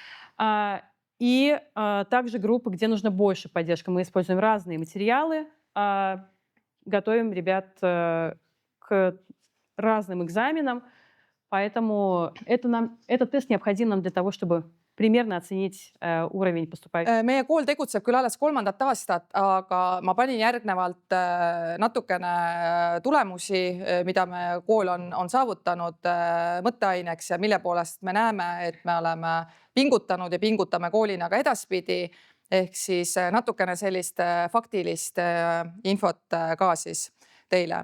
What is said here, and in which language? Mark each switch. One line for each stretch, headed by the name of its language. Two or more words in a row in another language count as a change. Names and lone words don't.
Russian: И также группы, где нужно больше поддержки. Мы используем разные материалы, готовим ребят к разным экзаменам, поэтому этот тест необходим нам для того, чтобы примерно otsенить уровень поступающих.
Estonian: Meie kool tegutseb küll alles 3. aastat, aga ma panin järgnevalt natukene tulemusi, mida me kool on saavutanud mõtteaineks ja mille poolest me näeme, et me oleme pingutanud ja pingutame koolina ka edaspidi. Ehk siis natukene sellist faktilist infot ka siis teile.